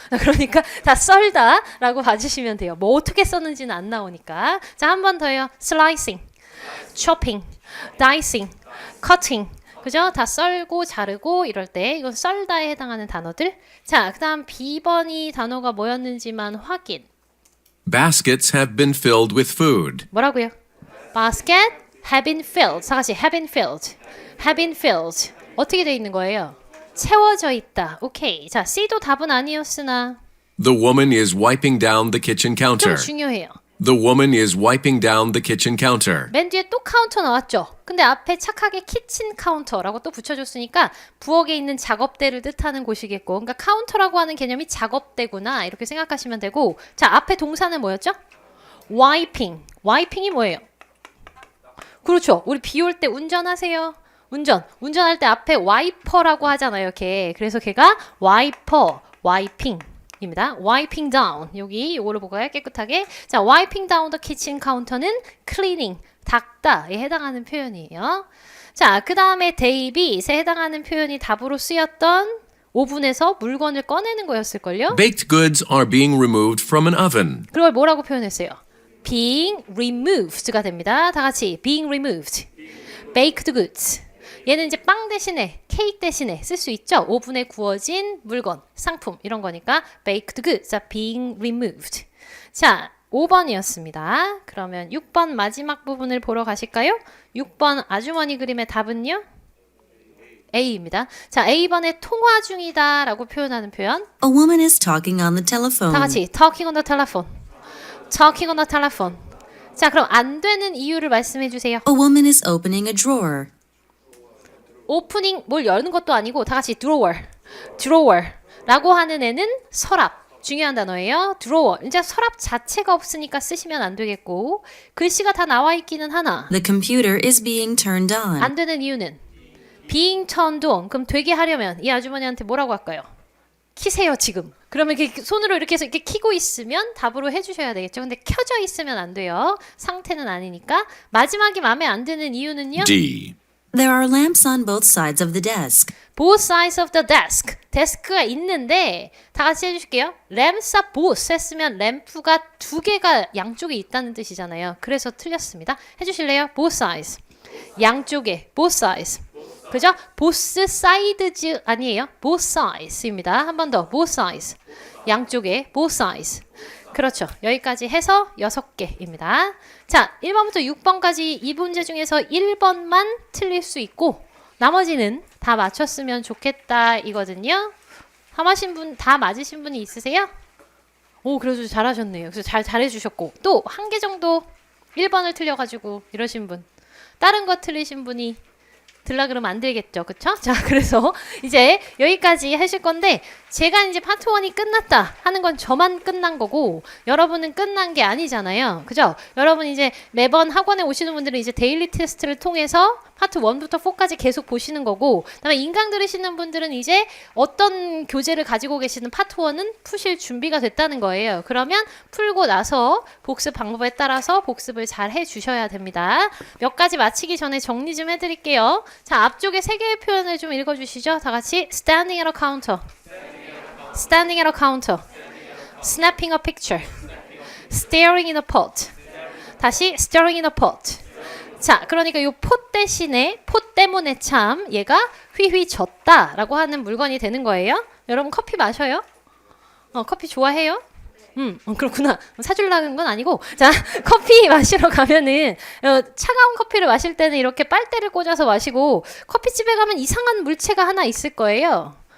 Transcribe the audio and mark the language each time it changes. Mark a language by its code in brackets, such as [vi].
[ko] 그러니까 다 썰다라고 봐주시면 돼요. 뭐 어떻게 썼는지는 안 나오니까. 자, 한 번 더요. [en] slicing, chopping, dicing, cutting [ko] 그죠? 다 썰고 자르고 이럴 때 이건 썰다에 해당하는 단어들. 자, 그 다음 B번이 단어가 뭐였는지만 확인. [en] Baskets have been filled with food. [ko] 뭐라고요? [en] basket have been filled. [ko] 다 같이 [en] have been filled. have been filled. [ko] 어떻게 돼 있는 거예요? 채워져 있다. 오케이. 자, C도 답은 아니었으나 [en] The woman is wiping down the kitchen [ko] 좀 [en] counter. [ko] 중요해요. [en] The woman is wiping down the kitchen counter. [ko] 맨 뒤에 또 카운터 나왔죠? 근데 앞에 착하게 키친 카운터라고 또 붙여줬으니까 부엌에 있는 작업대를 뜻하는 곳이겠고 그러니까 카운터라고 하는 개념이 작업대구나 이렇게 생각하시면 되고 자, 앞에 동사는 뭐였죠? wiping. wiping이 뭐예요? 그렇죠. 우리 비 올 때 운전하세요. 운전할 때 앞에 와이퍼라고 하잖아요. 걔. 그래서 걔가 와이퍼, 와이핑. 입니다. wiping down. 여기 요거를 보고요. 깨끗하게. 자, [en] wiping down the kitchen counter [ko] 는 cleaning, 닦다에 해당하는 표현이에요. 자, 그 다음에 데이빗에 해당하는 표현이 답으로 쓰였던 오븐에서 물건을 꺼내는 거였을걸요? [en] Baked goods are being removed from an oven. [ko] 그걸 뭐라고 표현했어요? [en] being removed [ko] 가 됩니다. 다 같이 [en] being removed. baked goods. [ko] 얘는 이제 빵 대신에 케이크 대신에 쓸 수 있죠. 오븐에 구워진 물건, 상품 이런 거니까 [en] baked goods are being removed. [ko] 자, 5번이었습니다. 그러면 6번 마지막 부분을 보러 가실까요? 6번 아주머니 그림의 답은요? A입니다. 자, A번에 통화 중이다 라고 표현하는 표현. [en] A woman is talking on the telephone. [ko] 다 같이 [en] talking on the telephone. talking on the telephone. [ko] 자, 그럼 안 되는 이유를 말씀해 주세요. [en] A woman is opening a drawer. [ko] 오프닝 뭘 여는 것도 아니고 다 같이 drawer라고 하는 애는 서랍. 중요한 단어예요. drawer. 이제 서랍 자체가 없으니까 쓰시면 안 되겠고 글씨가 다 나와 있기는 하나. [en] The computer is being turned on. [ko] 안 되는 이유는 [en] being turned on. [ko] 그럼 되게 하려면 이 아주머니한테 뭐라고 할까요? 키세요 지금. 그러면 이렇게 손으로 이렇게 해서 이렇게 키고 있으면 답으로 해주셔야 되겠죠. 근데 켜져 있으면 안 돼요. 상태는 아니니까. 마지막이 마음에 안 드는 이유는요. [en] D. There are lamps on both sides of the desk. Both sides of the desk. [ko] 데스크가 있는데 다 같이 해주실게요. [en] Lamps are both [ko] 했으면 램프가 두 개가 양쪽에 있다는 뜻이잖아요. 그래서 틀렸습니다. 해주실래요? [en] Both sides. [ko] 양쪽에 [en] both sides. [ko] 그죠? [en] both sides [ko] 아니에요. both sides입니다. 한 번 더. [en] both sides. [ko] 양쪽에 [en] both sides. [ko] 그렇죠. 여기까지 해서 6개입니다. 자, 1번부터 6번까지 이 문제 중에서 1번만 틀릴 수 있고 나머지는 다 맞췄으면 좋겠다 이거든요. 다 맞으신 분이 있으세요? 오, 그래도 잘하셨네요. 그래서 잘해주셨고 또 한 개 정도 1번을 틀려가지고 이러신 분, 다른 거 틀리신 분이 들라 그러면 안 되겠죠. 그쵸? 자, 그래서 이제 여기까지 하실 건데 제가 이제 파트 1이 끝났다 하는 건 저만 끝난 거고 여러분은 끝난 게 아니잖아요. 그죠? 여러분 이제 매번 학원에 오시는 분들은 이제 데일리 테스트를 통해서 파트 1부터 4까지 계속 보시는 거고 그다음에 인강 들으시는 분들은 이제 어떤 교재를 가지고 계시는 파트 1은 푸실 준비가 됐다는 거예요. 그러면 풀고 나서 복습 방법에 따라서 복습을 잘 해주셔야 됩니다. 몇 가지 마치기 전에 정리 좀 해드릴게요. 자, 앞쪽에 3개의 표현을 좀 읽어주시죠. 다 같이 [en] standing at a counter, standing at a counter, snapping a picture, staring in a pot. [ko] 다시 [en] staring in a pot. [ko] 자, 그러니까 요 pot 대신에 pot 때문에 참 얘가 휘휘졌다라고 하는 물건이 되는 거예요. 여러분 커피 마셔요? 커피 좋아해요? 그렇구나. 사주려는 건 아니고. 자, 커피 마시러 가면은, 차가운 커피를 마실 때는 이렇게 빨대를 꽂아서 마시고, 커피집에 가면 이상한 물체가 하나 있을 거예요.